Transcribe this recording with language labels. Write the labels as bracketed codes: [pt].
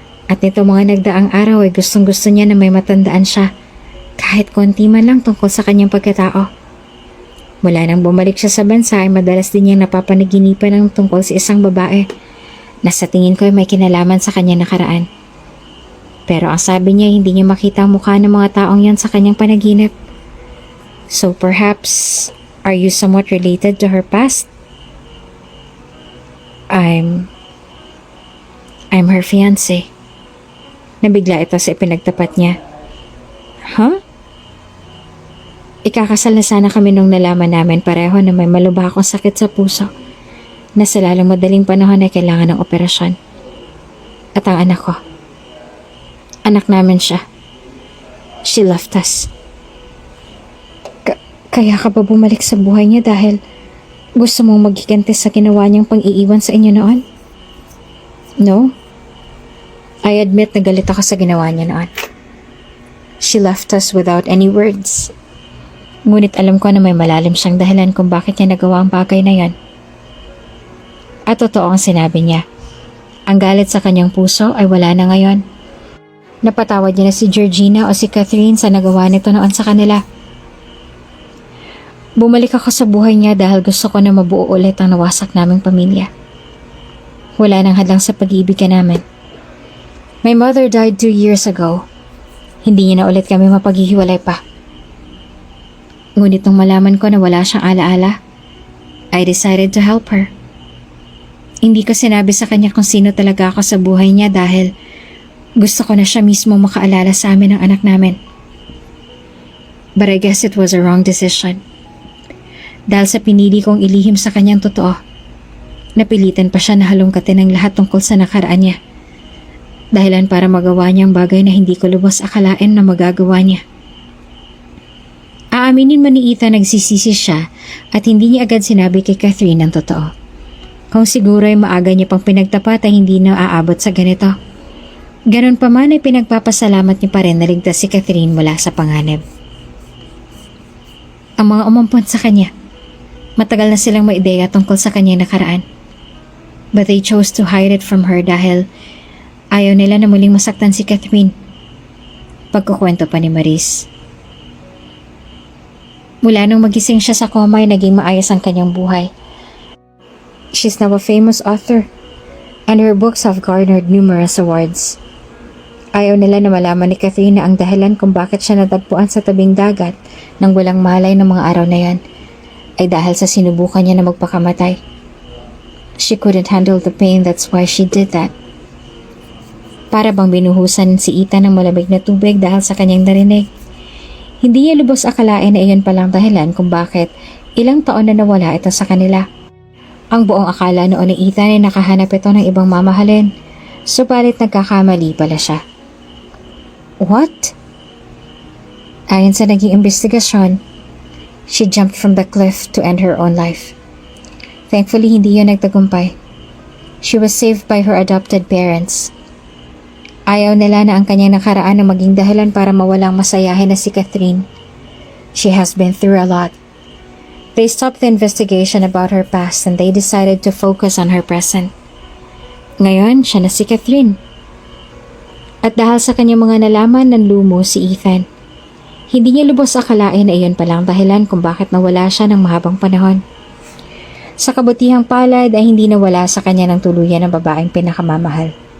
[tl] At nito mga nagdaang araw ay gustong-gusto niya na may matandaan siya, kahit konti man lang tungkol sa kanyang pagkatao. Mula nang bumalik siya sa bansa ay madalas din niyang napapanaginipan ng tungkol sa isang babae na sa tingin ko ay may kinalaman sa kanyang nakaraan. Pero ang sabi niya hindi niya makita ang mukha ng mga taong yan sa kanyang panaginip. [en] So perhaps, are you somewhat related to her past? I'm her fiancé. [tl] Nabigla ito sa ipinagtapat niya. Huh? Ikakasal na sana kami nung nalaman namin pareho na may malubha akong sakit sa puso na sa lalong madaling panahon ay kailangan ng operasyon. At ang anak ko. Anak namin siya. [en] She left us. [tl] Kaya ka ba bumalik sa buhay niya dahil gusto mong maghiganti sa ginawa niyang pang-iiwan sa inyo noon? [en] No. I admit [tl] na galit ako sa ginawa niya noon. [en] She left us without any words. [tl] Ngunit alam ko na may malalim siyang dahilan kung bakit niya nagawa ang bagay na yan. At totoo ang sinabi niya. Ang galit sa kanyang puso ay wala na ngayon. Napatawad niya na si Georgina o si Catherine sa nagawa nito noon sa kanila. Bumalik ako sa buhay niya dahil gusto ko na mabuo ulit ang nawasak naming pamilya. Wala nang hadlang sa pag-iibigan namin. [en] My mother died 2 years ago. [tl] Hindi niya na ulit kami mapaghihiwalay pa. Ngunit nung malaman ko na wala siyang alaala, [en] I decided to help her. [tl] Hindi ko sinabi sa kanya kung sino talaga ako sa buhay niya dahil gusto ko na siya mismo makaalala sa amin ng anak namin. [en] But I guess it was a wrong decision. [tl] Dahil sa pinili kong ilihim sa kanyang totoo, napilitan pa siya na halongkatin ang lahat tungkol sa nakaraan niya. Dahilan para magawa niya ang bagay na hindi ko lubos akalain na magagawa niya. Aaminin man ni Ethan nagsisisi siya at hindi niya agad sinabi kay Catherine ang totoo. Kung siguro ay maaga niya pang pinagtapat ay hindi na aabot sa ganito. Ganon pa man ay pinagpapasalamat niya pa rin na ligtas si Catherine mula sa panganib. Ang mga umampon sa kanya, matagal na silang may ideya tungkol sa kanyang nakaraan. [en] But they chose to hide it from her [tl] dahil ayaw nila na muling masaktan si Catherine. Pagkukwento pa ni Maris. Mula nung magising siya sa coma ay naging maayos ang kanyang buhay. [en] She's now a famous author and her books have garnered numerous awards. [tl] Ayaw nila na malaman ni Catherine na ang dahilan kung bakit siya natagpuan sa tabing dagat nang walang malay ng mga araw na yan ay dahil sa sinubukan niya na magpakamatay. [en] She couldn't handle the pain, that's why she did that. [tl] Para bang binuhusan si Ethan ng malamig na tubig dahil sa kanyang narinig. Hindi niya lubos akalain na iyon palang dahilan kung bakit ilang taon na nawala ito sa kanila. Ang buong akala noon ni Ethan ay nakahanap ito ng ibang mamahalin, subalit nagkakamali pala siya. [en] What? [tl] Ayon sa naging investigasyon, [en] she jumped from the cliff to end her own life. Thankfully, [tl] hindi yun nagtagumpay. [en] She was saved by her adopted parents. [tl] Ayaw nila na ang kanyang nakaraan na maging dahilan para mawalang masayahin na si Catherine. [en] She has been through a lot. They stopped the investigation about her past and they decided to focus on her present. [tl] Ngayon, siya na si Catherine. At dahil sa kanyang mga nalaman ng lumo si Ethan, hindi niya lubos akalain na iyon palang dahilan kung bakit nawala siya ng mahabang panahon. Sa kabutihang palad ay hindi nawala sa kanya ng tuluyan ng babaeng pinakamamahal.